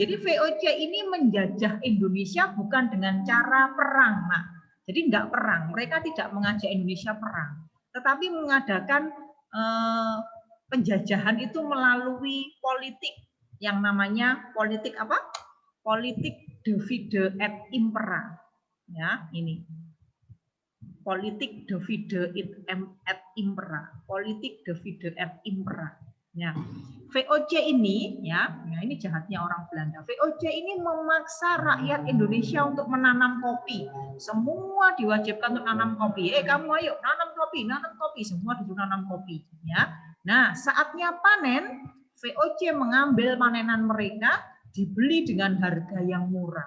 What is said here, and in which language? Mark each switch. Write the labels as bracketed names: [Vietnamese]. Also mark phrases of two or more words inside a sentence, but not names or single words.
[Indonesian] Jadi VOC ini menjajah Indonesia bukan dengan cara perang. Nah, jadi enggak perang. Mereka tidak mengajak Indonesia perang, tetapi mengadakan penjajahan itu melalui politik yang namanya politik apa? [Latin] Politik divide et impera. [Indonesian] Ya, ini. Politik [Latin] divide et impera. Politik divide et impera. [Indonesian] Ya. VOC ini ya, ini jahatnya orang Belanda. VOC ini memaksa rakyat Indonesia untuk menanam kopi. Semua diwajibkan untuk nanam kopi. Kamu ayo nanam kopi, semua disuruh nanam kopi, ya. Nah, saatnya panen, VOC mengambil panenan mereka dibeli dengan harga yang murah.